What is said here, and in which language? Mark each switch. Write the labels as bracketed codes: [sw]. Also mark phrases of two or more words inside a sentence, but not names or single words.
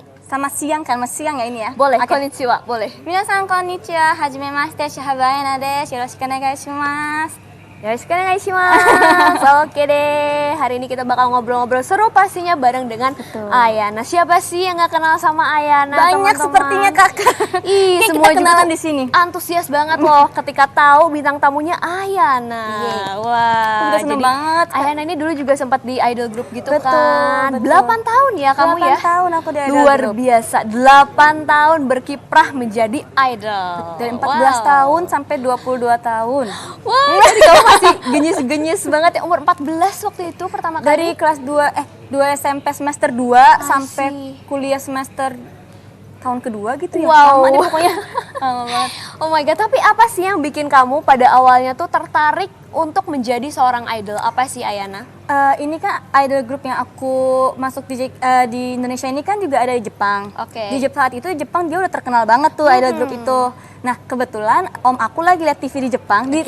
[id] sama siang kan, mas siang ya ini ya. Boleh, Oke. konnichiwa, boleh. [ja] 皆さん こんにちは、はじめまして、Shihaba Aena です. よろしく お願い します. よろしくお願いします. [id] Oke deh, hari ini kita bakal ngobrol-ngobrol seru pastinya bareng dengan Ayana. Siapa sih yang gak kenal sama Ayana? Banyak teman-teman? sepertinya kakak. Ih, Kayak semua kita juga kenalan tuh di sini. antusias banget loh ketika tahu bintang tamunya Ayana. Wah, udah seneng jadi banget. Ayana ini dulu juga sempat di [en] idol group [id] gitu Betul, kan. betul. 8 tahun ya kamu 8 ya? tahun aku di idol Luar group. biasa, 8 tahun berkiprah menjadi idol. Dari 14 tahun sampai 22 tahun. Wah, jadi kamu masih genyis-genyis banget ya, umur 14 waktu itu pertama Dari kali. kelas 2 SMP semester 2 sampai kuliah semester tahun kedua gitu ya. Wow. Lama deh pokoknya. Lama banget. [en] Oh my god, [id] tapi apa sih yang bikin kamu pada awalnya tuh tertarik untuk menjadi seorang idol? Apa sih Ayana? Ini kan [en] idol group [id] yang aku masuk di Indonesia ini kan juga ada di Jepang. Oke. Di saat itu Jepang dia udah terkenal banget tuh [en] idol group [id] itu. Nah kebetulan om aku lagi lihat TV di Jepang, di